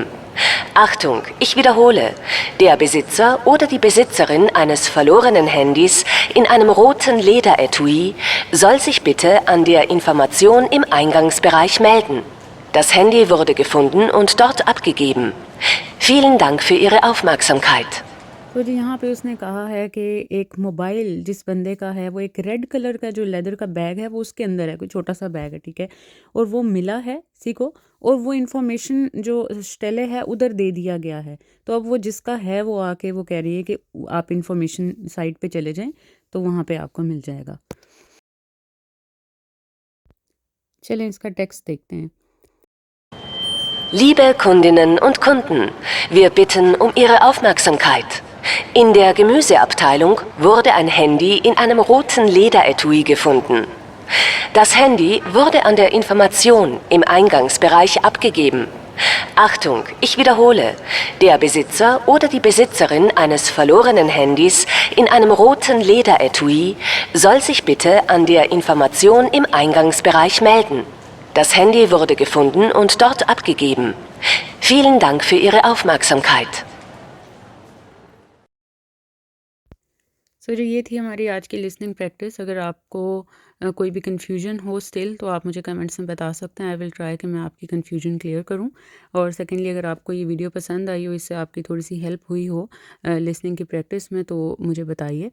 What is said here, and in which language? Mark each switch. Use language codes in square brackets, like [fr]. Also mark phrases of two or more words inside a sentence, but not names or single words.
[de] Achtung, ich wiederhole, der Besitzer oder die Besitzerin eines verlorenen Handys in einem roten Lederetui soll sich bitte an der Information im Eingangsbereich melden. Das Handy wurde gefunden und dort abgegeben. Vielen Dank für Ihre Aufmerksamkeit. [hi] तो जी यहाँ पे उसने कहा है कि एक मोबाइल जिस बंदे का है वो एक [en] red colour [hi] का जो लेदर का बैग है वो उसके अंदर है, कोई छोटा सा बैग है, ठीक है, और वो मिला है किसी को, और वो इन्फॉर्मेशन जो स्टेले है उधर दे दिया गया है। तो अब वो जिसका है वो आके वो कह रही है कि आप [en] information site [hi] पे चले जाएं तो वहाँ पे आपको मिल जाएगा। चलें इसका टेक्स्ट देखते हैं। [de] Liebe Kundinnen und Kunden, wir bitten um Ihre Aufmerksamkeit. In der Gemüseabteilung wurde ein Handy in einem roten Lederetui gefunden. Das Handy wurde an der Information im Eingangsbereich abgegeben. Achtung, ich wiederhole, der Besitzer oder die Besitzerin eines verlorenen Handys in einem roten Lederetui soll sich bitte an der Information im Eingangsbereich melden. Das Handy wurde gefunden und dort abgegeben. Vielen Dank für Ihre Aufmerksamkeit. [hi] सो जो ये थी हमारी आज की [en] listening practice. [hi] अगर आपको कोई भी कन्फ्यूजन हो स्टिल तो आप मुझे कमेंट्स में बता सकते हैं। [en] I will try [hi] कि मैं आपकी [en] confusion clear [hi] करूं। और सेकेंडली अगर आपको ये वीडियो पसंद आई हो, इससे आपकी थोड़ी सी हेल्प हुई हो लिसनिंग की प्रैक्टिस में, तो मुझे बताइए।